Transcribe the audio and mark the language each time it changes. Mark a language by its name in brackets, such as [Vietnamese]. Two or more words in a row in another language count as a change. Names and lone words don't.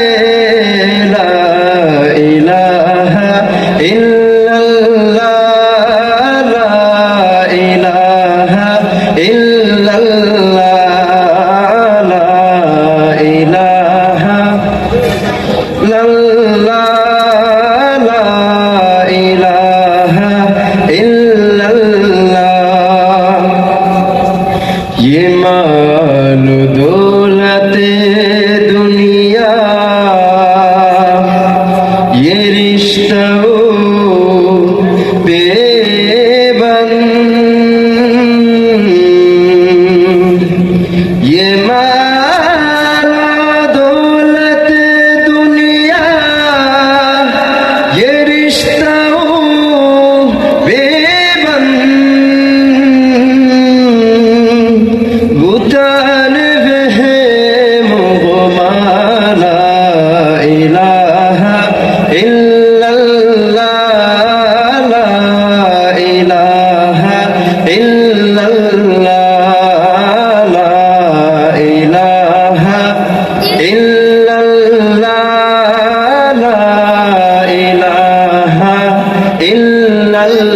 [Arabic] لا إله إلا الله لا إله إلا الله لا إله إلا الله لا إله إلا الله. [Urdu] یہ مال و دولتِ دنیا، یہ رشتہ بے بند. یہ مال و دولت دنیا، یہ رشتہ بے بند. بتان وہم [Arabic] گما لا إله إلا الله لا إله إلا الله لا إله إلا الله لا إله إلا الله.